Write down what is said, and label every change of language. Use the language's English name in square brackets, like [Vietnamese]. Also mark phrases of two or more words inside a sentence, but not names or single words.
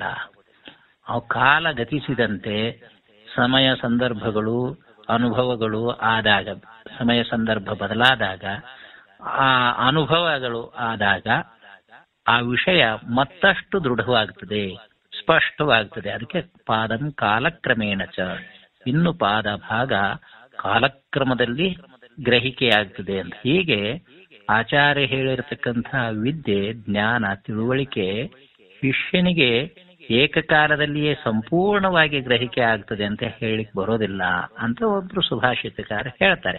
[Kannada] ಅವು ಕಾಲ ಗತಿಸಿದಂತೆ ಸಮಯ ಸಂದರ್ಭಗಳು ಅನುಭವಗಳು ಆದಾಗ, ಸಮಯ ಸಂದರ್ಭ ಬದಲಾದಾಗ, ಆ ಅನುಭವಗಳು ಆದಾಗ ಆ ವಿಷಯ ಮತ್ತಷ್ಟು ದೃಢವಾಗ್ತದೆ, ಸ್ಪಷ್ಟವಾಗ್ತದೆ. [Sanskrit] ಅದಕ್ಕೆ ಪಾದಂ ಕಾಲಕ್ರಮೇಣ ಚ, [Kannada] ಇನ್ನು ಪಾದ ಭಾಗ ಕಾಲಕ್ರಮದಲ್ಲಿ ಗ್ರಹಿಕೆ ಆಗ್ತದೆ ಅಂತ. ಹೀಗೆ ಆಚಾರ್ಯ ಹೇಳಿರತಕ್ಕಂಥ ವಿದ್ಯೆ, ಜ್ಞಾನ, ತಿಳುವಳಿಕೆ ಶಿಷ್ಯನಿಗೆ ಏಕಕಾಲದಲ್ಲಿಯೇ ಸಂಪೂರ್ಣವಾಗಿ ಗ್ರಹಿಕೆ ಆಗ್ತದೆ ಅಂತ ಹೇಳಿಕ್ ಬರೋದಿಲ್ಲ ಅಂತ ಒಬ್ರು ಸುಭಾಷಿತಕಾರ ಹೇಳ್ತಾರೆ.